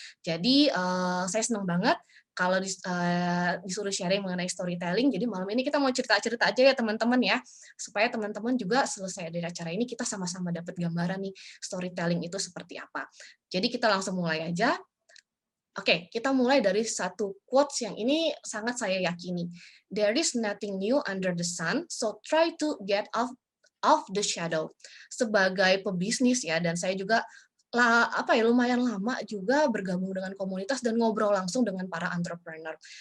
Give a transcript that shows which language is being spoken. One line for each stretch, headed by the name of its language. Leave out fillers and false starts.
Indonesian: Jadi, saya senang banget kalau disuruh sharing mengenai storytelling, jadi malam ini kita mau cerita-cerita aja ya teman-teman ya, supaya teman-teman juga selesai dari acara ini kita sama-sama dapat gambaran nih, storytelling itu seperti apa. Jadi kita langsung mulai aja. Oke, kita mulai dari satu quotes yang ini sangat saya yakini.
English: There is nothing new under the sun, so try to get off the shadow.
Indonesian: Sebagai pebisnis ya, dan saya juga lumayan lama juga bergabung dengan komunitas dan ngobrol langsung dengan para entrepreneur.